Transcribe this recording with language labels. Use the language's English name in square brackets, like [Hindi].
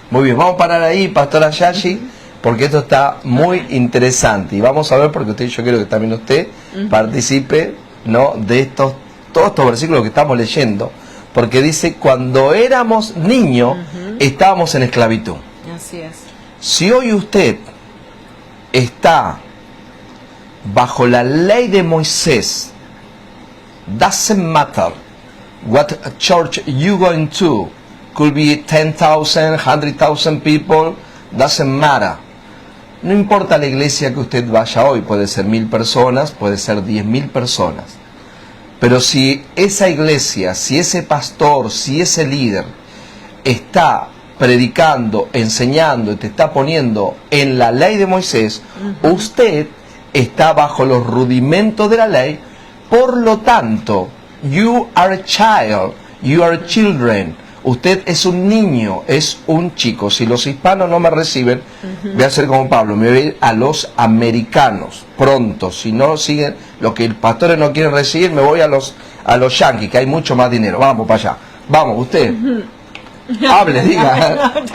[Spanish] Muy bien, vamos a parar ahí, Pastora Yashi, porque esto está muy interesante. Y vamos a ver, porque yo quiero que también usted participe, ¿no?, de todos estos versículos que estamos leyendo. Porque dice, cuando éramos niños, estábamos en esclavitud. Así es. Si hoy usted está bajo la ley de Moisés, [English] doesn't matter what church you going to, could be 10,000, 100,000 people, doesn't matter. [Spanish] No importa la iglesia que usted vaya hoy, puede ser 1,000 personas, puede ser 10,000 personas. Pero si esa iglesia, si ese pastor, si ese líder está predicando, enseñando y te está poniendo en la ley de Moisés, usted está bajo los rudimentos de la ley. Por lo tanto, [English] you are a child, you are children. [Spanish] Usted es un niño, es un chico. Si los hispanos no me reciben, voy a hacer como Pablo, me voy a ir a los americanos pronto. Si no siguen lo que los pastores no quieren recibir, me voy a los yanquis, que hay mucho más dinero. Vamos para allá. Vamos, usted. Hable, diga.